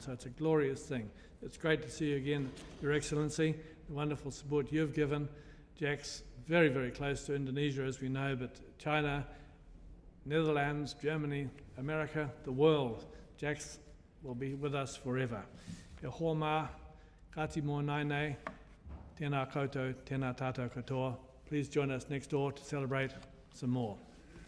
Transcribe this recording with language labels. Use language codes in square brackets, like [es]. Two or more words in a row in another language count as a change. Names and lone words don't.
[en] So it's a glorious thing. It's great to see you again, Your Excellency, the wonderful support you've given. Jack's very, very close to Indonesia, as we know, but China, Netherlands, Germany, America, the world. Jack's will be with us forever. [mi] E hoa mā, kati mō nainei, tēnā koutou, tēnā tātou katoa. [en] Please join us next door to celebrate some more.